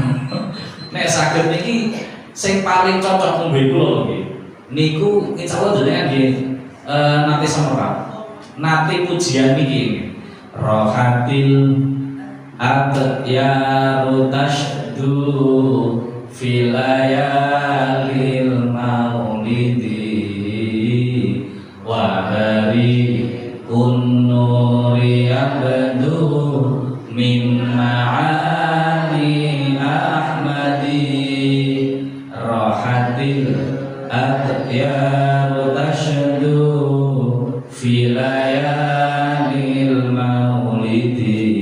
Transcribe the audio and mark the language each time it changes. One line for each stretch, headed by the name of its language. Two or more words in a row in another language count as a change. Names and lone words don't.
Javanese: Nek saged niki sing paling cocok ngombe kula nggih. Niku insyaallah jenengan nggih nate semerap. Nate pujian niki.
Arabic: راحت الأطيار تشدو في ليالي المولد وهار النور أبدو من معاني أحمد راحت الأطيار تشدو في ليالي المولد